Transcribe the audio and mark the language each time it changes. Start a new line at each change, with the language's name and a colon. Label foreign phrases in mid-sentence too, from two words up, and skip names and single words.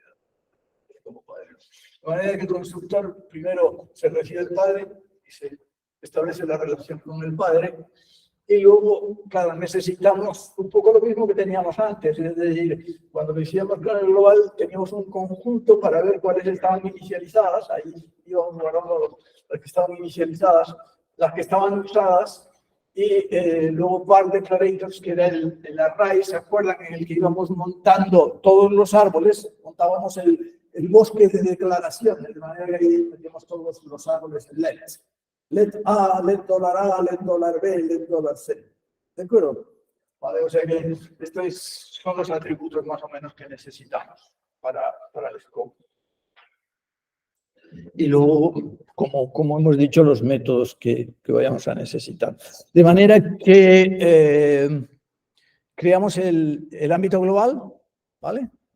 Spanish: De manera que el constructor primero se recibe el padre y se establece la relación con el padre y luego, claro, necesitamos un poco lo mismo que teníamos antes, es decir, cuando lo hicimos con el global teníamos un conjunto para ver cuáles estaban inicializadas, ahí íbamos guardando las que estaban inicializadas, las que estaban usadas y luego
English: var declarators,
Spanish: que era el array, ¿se acuerdan? En el que íbamos montando todos los árboles, montábamos el bosque de declaraciones, de manera que ahí teníamos todos los árboles en let. Let A, let $A, let $B, let $C. ¿De acuerdo? Vale, o sea que estos son los atributos más o menos que necesitamos para el scope. Y luego, como hemos dicho, los métodos que vayamos a necesitar. De manera que creamos el ámbito global, ¿vale?